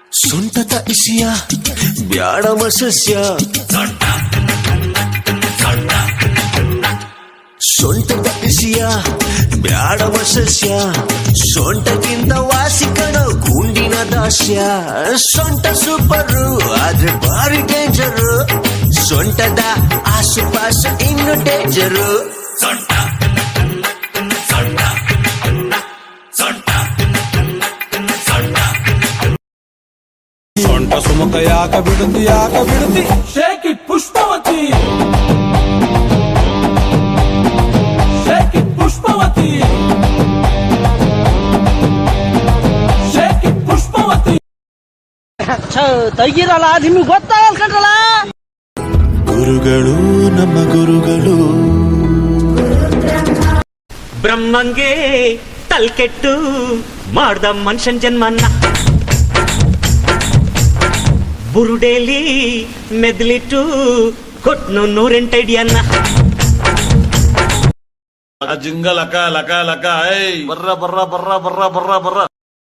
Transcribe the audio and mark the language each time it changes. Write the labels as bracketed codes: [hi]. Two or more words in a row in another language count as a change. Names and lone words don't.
[kn] ಸೊಂಟದ ಇಸಿಯ ಬ್ಯಾಡಮ ಸಸ್ಯ ಸೊಂಟದ ಇಸಿಯ ಬ್ಯಾಡವ ಸಸ್ಯ ಸೊಂಟಕ್ಕಿಂತ ವಾಸಿಕಣ ಗುಂಡಿನ ದಾಸ್ಯ ಸೊಂಟ ಸೂಪರು ಆದ್ರೆ ಭಾರಿ ಡೇಂಜರು ಸೊಂಟದ ಆಸುಪಾಸು ಇನ್ನು ಡೇಂಜರು ಸೊಂಟ ಸುಮಕ ಯಾಕ ಬಿಡುತ್ತಿ [en] Shake it, Pushpavati. Shake it, Pushpavati. Shake it, Pushpavati. [kn] ತೆಗಿರಲ್ಲ ನಿಮ್ಗೆ ಗೊತ್ತಾಗಲ್ಲ ಕಣ್ರಲ್ಲ. ಗುರುಗಳು ನಮ್ಮ ಗುರುಗಳು ಬ್ರಹ್ಮಂಗೆ ತಲ್ಕೆಟ್ಟು ಮಾಡ್ದ ಮನುಷ್ಯನ್ ಜನ್ಮನ್ನ ಬುರುಡೇಲಿ ಮೆದ್ಲಿಟ್ಟು ಕೊಟ್ನು 108 ಅಡಿಯನ್ನ ಜಿಂಗ ಲಕ ಲಕ ಲಕ ಬರ್ರ ಬರ್ರ ಬರ್ರ ಬರ್ರ ಬರ್ರ ಬರ್ರ